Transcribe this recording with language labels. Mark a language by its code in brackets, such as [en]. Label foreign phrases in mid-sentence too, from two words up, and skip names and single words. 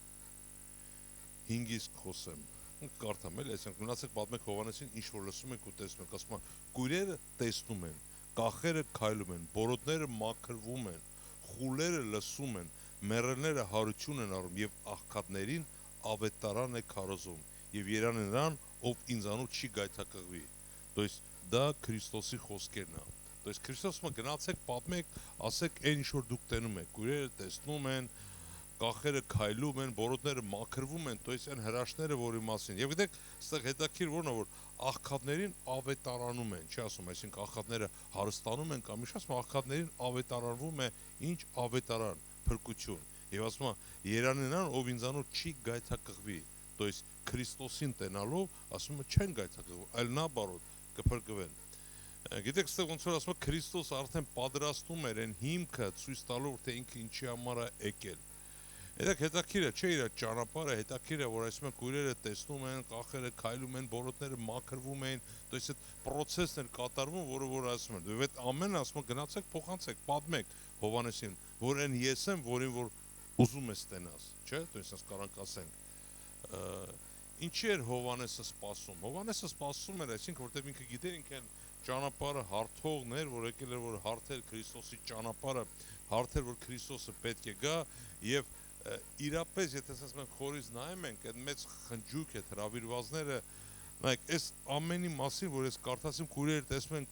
[hy] 5-ից խոսեմ, կարդամ էլի, այսինքն գնացեք պատմեք Հովհաննեսին, ինչ որ լսում եք ու տեսնում եք, ասում կույրերը տեսնում են, կախերը քայլում են, բորոտները մաքրվում են, խուլերը լսում են, մեռելները հարություն են առնում եւ աղքատներին ավետարան է քարոզում եւ երանի նրան, ով ինձանոց չի գայթակղվի։ [ru] То есть [hy] դա Քրիստոսի խոսքերն է։ [ru] То есть [hy] Քրիստոսը գնացեք պատմեք, ասեք այն ինչ որ դուք տենում եք, կույրերը տեսնում են, կախերը քայլում են, բորոտները մաքրվում են, [ru] то есть [hy] այն հրաշները, որի մասին։ Եվ գիտեք, այստեղ հետաքրքիր որն է, որ աղքատներին ավետարանում են, չի ասում, այսինքն աղքատները հարստանում են կամ ինչ ասում, աղքատներին ավետարանվում է, ինչ ավետարան, փրկություն։ Եվ ասում է, երանի նրան, ով ինձանոց չի գայթակղվի, [ru] то есть [hy] Քրիստոսին տենալով, ասում է, չեն գայթակղվում, այլ նաբարոտ կփրկվեն։ Գիտեք, այստեղ ոնց որ ասում է, Քրիստոսը արդեն պատրաստում էր այն հիմքը ցույց տալով, թե ինքը ինչի համար է եկել։ Հետաքրքիր է, չէ՞ իր ճանապարհը, հետաքրքիր է, որ այսինքն կույրերը տեսնում են, կախերը քայլում են, բորոտները մաքրվում են, [ru] то есть [hy] այդ process-ն էր կատարվում, որ ասում են։ Եվ այդ ամենը ասում է գնացեք, փոխանցեք, պատմեք Հովհաննեսին, որ այն ես եմ, որին որ ուզում ես տենաս, չէ՞, [ru] то есть [hy] կարանք ասենք։ Ինչի էր Հովհաննեսը սպասում։ Հովհաննեսը սպասում էր, այսինքն որտեղ ինքը գիտեր ինքն ճանապարհը հարթողն էր, որ եկել էր որ հարթեր Քրիստոսի ճանապարհը, հարթեր որ Քրիստոսը պետք է գա եւ իրապես եթե ասես մենք խորից նայում ենք այդ մեծ խնջույք այդ հրավիրվածները նայեք այս ամենի մասին որ ես կարդացիմ կույրերը տեսնում են